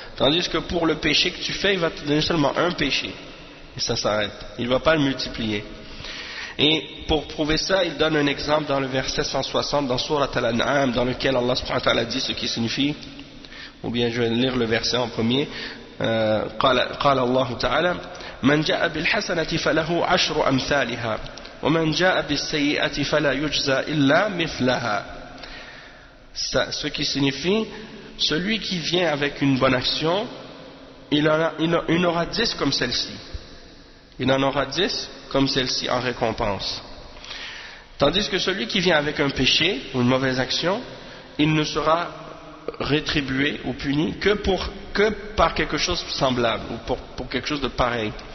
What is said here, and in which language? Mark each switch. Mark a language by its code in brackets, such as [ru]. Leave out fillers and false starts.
[fr] Tandis que pour le péché que tu fais, il va te donner seulement un péché. Et ça s'arrête. Il ne va pas le multiplier. Et pour prouver ça, il donne un exemple dans le verset 160 dans Surat Al-An'am, dans lequel Allah subhanahu wa ta'ala dit ce qui signifie, ou bien je vais lire le verset en premier. [ar] قال الله تعالى من جاء بالحسنة فله عشر أمثالها ومن جاء بالسيئة فلا يجزى إلا مثلها. [fr] Ce qui signifie, celui qui vient avec une bonne action, il en aura 10 comme celle-ci. Il en aura 10 comme celle-ci en récompense. Tandis que celui qui vient avec un péché ou une mauvaise action, il ne sera rétribué ou puni que par quelque chose de semblable ou pour quelque chose de pareil.